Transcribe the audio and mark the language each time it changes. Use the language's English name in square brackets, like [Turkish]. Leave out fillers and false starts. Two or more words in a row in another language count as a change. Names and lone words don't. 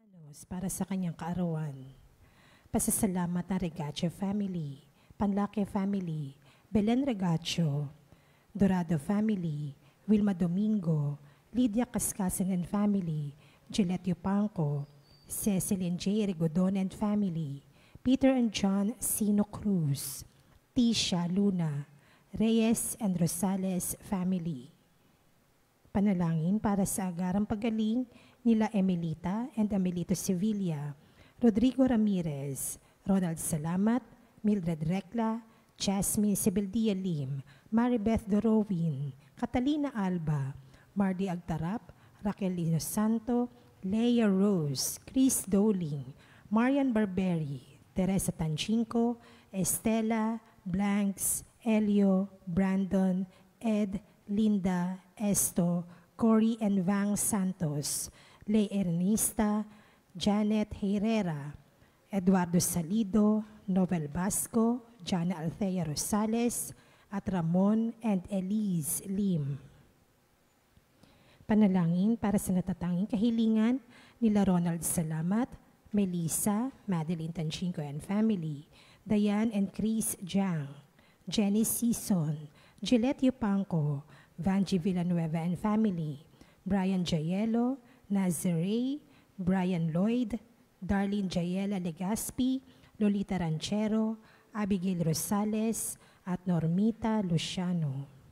[Filipino] Diyos para sa kanyang kaarawan. Pasasalamat ng Regacho family, Panlake family, Belen Regacho, Dorado family, Wilma Domingo, Lydia Cascasen [English] and family, [Filipino] Gillette Yupanco, Cecil and J. Rigodon [English] and family, [Filipino] Peter and John Sino Cruz, Tisha Luna, Reyes and Rosales family. Panalangin para sa agarang pagaling nila Emilita and Amelito Sevilla, Rodrigo Ramirez, Ronald Salamat, Mildred Recla, Jasmine Sebeldia Lim, Maribeth Dorowin, Catalina Alba, Mardy Agtarap, Raquel Lino Santo, Leia Rose, Chris Doling, Marian Barberi, Teresa Tanchinko, Estela, Blanks, Elio, Brandon, Ed, Linda, Esto, Cory and Vang Santos, Lay Ernista, Janet Herrera, Eduardo Salido, Novel Basco, Jana Althea Rosales, at Ramon and Elise Lim. Panalangin para sa natatanging kahilingan nila Ronald Salamat, Melissa, Madeline Tanchinko [English] and family, [Filipino] Diane and Chris Jiang, Jenny Sison, Gillette Yupanco, Vanji Villanueva [English] and family, [Filipino] Brian Jayelo, Nazarey, Brian Lloyd, Darlene Jayela Legaspi, Lolita Ranchero, Abigail Rosales, at Normita Luciano.